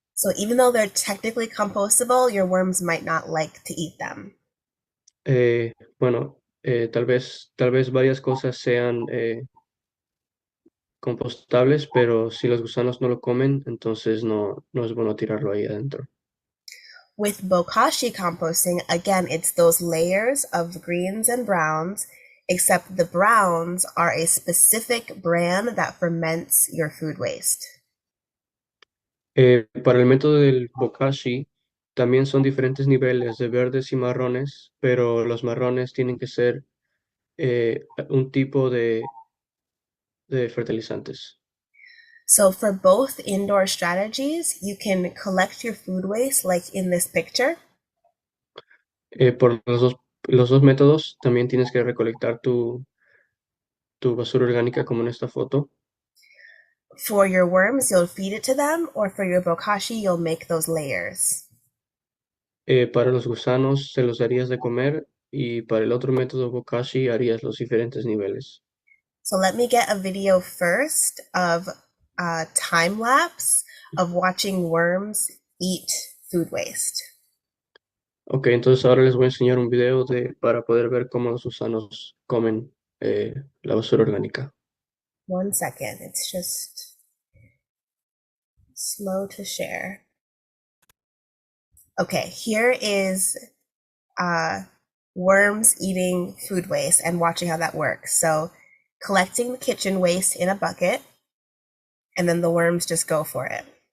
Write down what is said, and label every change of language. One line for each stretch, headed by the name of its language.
English: So even though they're technically compostable, your worms might not like to eat them.
Spanish: Bueno, tal vez varias cosas sean compostables, pero si los gusanos no lo comen, entonces no es bueno tirarlo ahí adentro.
English: With bokashi composting, again, it's those layers of greens and browns, except the browns are a specific bran that ferments your food waste.
Spanish: Para el método del bokashi, también son diferentes niveles de verdes y marrones, pero los marrones tienen que ser un tipo de fertilizantes.
English: So for both indoor strategies, you can collect your food waste like in this picture.
Spanish: Por los dos métodos, también tienes que recolectar tu basura orgánica como en esta foto.
English: For your worms, you'll feed it to them, or for your bokashi, you'll make those layers.
Spanish: Para los gusanos se los darías de comer y para el otro método bokashi harías los diferentes niveles.
English: So let me get a video first of a time lapse of watching worms eat food waste.
Spanish: Ok, entonces ahora les voy a enseñar un video para poder ver cómo los gusanos comen la basura orgánica.
English: 1 second, it's just slow to share. Okay, here is worms eating food waste and watching how that works. So collecting the kitchen waste in a bucket, and then the worms just go for it.